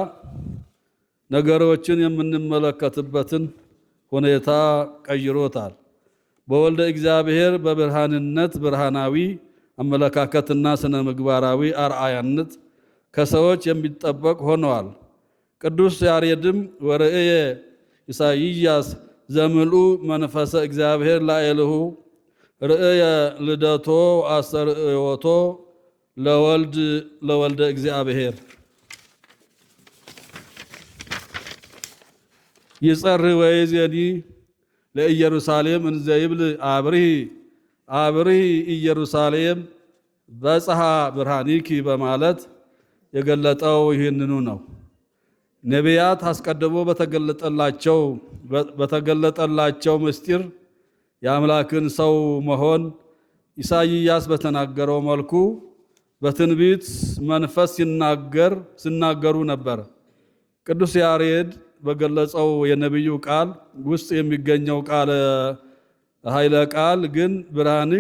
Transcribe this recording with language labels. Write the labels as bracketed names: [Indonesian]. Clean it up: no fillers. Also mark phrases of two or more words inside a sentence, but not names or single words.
[Amharic] ነገሮችን የምንመለከትበትን ሁኔታ ቀይሮታል። በወልደ እግዚአብሔር በብርሃንነት ብርሃናዊ አመለካከትና ስነ ምግባራዊ አርአያነት ከሰዎች የሚጠበቅ ሆነዋል። ቅዱስ ያሬድም [Geez] ወርእየ ኢሳይያስ ዘምልኡ መንፈሰ እግዚአብሔር ላዕሌሁ ርእየ ልደቶ አስተርእዮቶ ለወልደ እግዚአብሔር ይጸርህ ወይዜኒ ለኢየሩሳሌም እንዘ ይብል አብርሂ ኢየሩሳሌም በጽሐ ብርሃኒኪ [Amharic] በማለት የገለጠው ይህንኑ ነው። ነቢያት አስቀድሞ በተገለጠላቸው ምስጢር የአምላክን ሰው መሆን ኢሳይያስ በተናገረው መልኩ በትንቢት መንፈስ ሲናገሩ ነበር። ቅዱስ ያሬድ በገለጸው የነቢዩ ቃል ውስጥ የሚገኘው ኃይለ ቃል ግን ብርሃንሽ